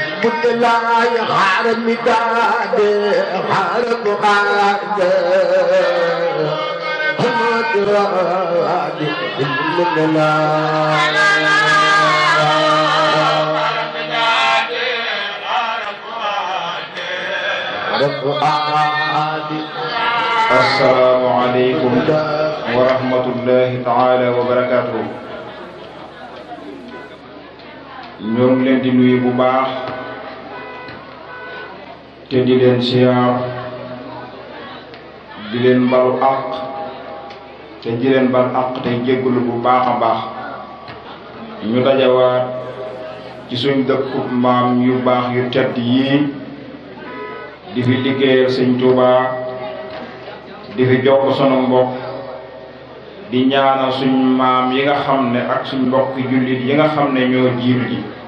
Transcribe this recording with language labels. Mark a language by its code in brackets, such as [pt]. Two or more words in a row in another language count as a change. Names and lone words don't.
[ar] مدلاي حرم داد حرم قاد حمد رادي مدلاي السلام عليكم ورحمة الله تعالى وبركاته. [wo] ñoo ngi leen di nuyu bu baax te di leen siyaar di leen balu àq te di leen bal àq te jéggulu bu baax a baax ñu dajawaat ci suñ dëkku maam yu baax yu tedd yii di fi liggéeyal Sëñ Tuubaa di fi jokk sunu mbokk di ñaanal suñ maam yi nga xam ne ak suñ mbokk jullit yi nga xam ne ñoo jiitu ji